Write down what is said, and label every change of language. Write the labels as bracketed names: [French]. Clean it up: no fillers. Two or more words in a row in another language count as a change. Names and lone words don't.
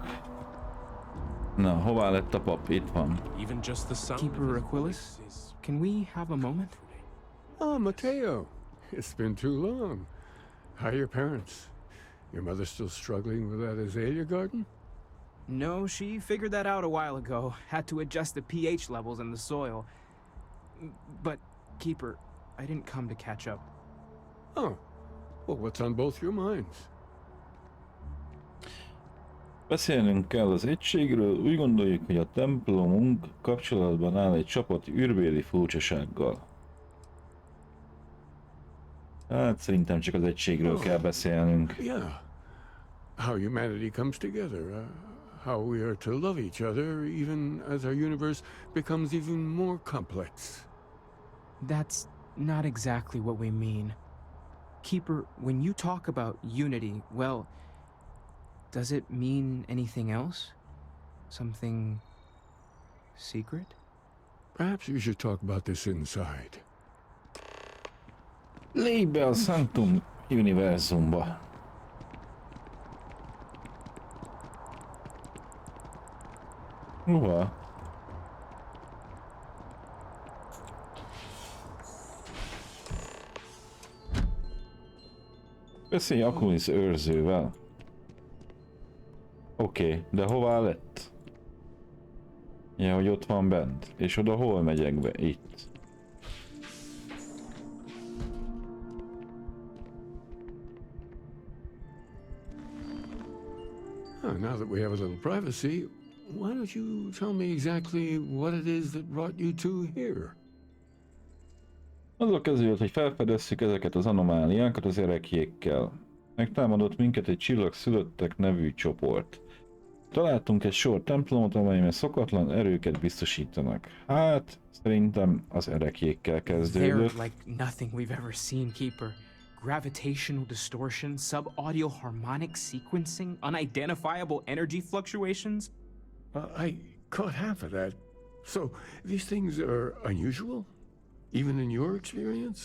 [Hungarian] Na, hová lett a pap? Itt van. [English] Even just the sound Keeper of his Aquilus, voice is... can we have a moment? Ah, Matteo. It's been too long. How are your parents? Your mother still struggling with that azalea garden? No, she figured that out a while ago. Had to adjust the pH levels in the soil. But, Keeper, I didn't come to catch up. Oh. Well, what's on both your minds? [Hungarian] Beszélnünk kell az egységről, úgy gondoljuk, hogy a templomunk kapcsolatban áll egy csapat űrbéli furcsasággal. Hát szerintem csak az egységről kell beszélnünk. [English] Yeah. How humanity comes together. How we are to love each other even as our universe becomes even more complex. That's not exactly what we mean. Keeper, when you talk about unity, well, does it mean anything else? Something secret? Perhaps we should talk about this inside. [Hungarian] Lépj be a Sanctum univerzumba. Hova? Beszélj Akunis őrzővel. Oké, de hová lett? Ja, hogy ott van bent. És oda hol megyek be? Itt. [English] Now that we have a little privacy, why don't you tell me exactly what it is that brought you two here? [Hungarian] Azzal kezdődött, hogy felfedezzük ezeket az anomáliákat az ereklyékkel. Megtámadott minket egy csillagszülöttek nevű csoport. Találtunk egy sor templomot, amelyben szokatlan erőket biztosítanak. Hát, szerintem az ereklyékkel kezdődött. [English] They're like nothing we've ever seen, Keeper. Gravitational distortion, sub-audio harmonic sequencing, unidentifiable energy fluctuations. I caught half of that. So, these things are unusual? Even in your experience?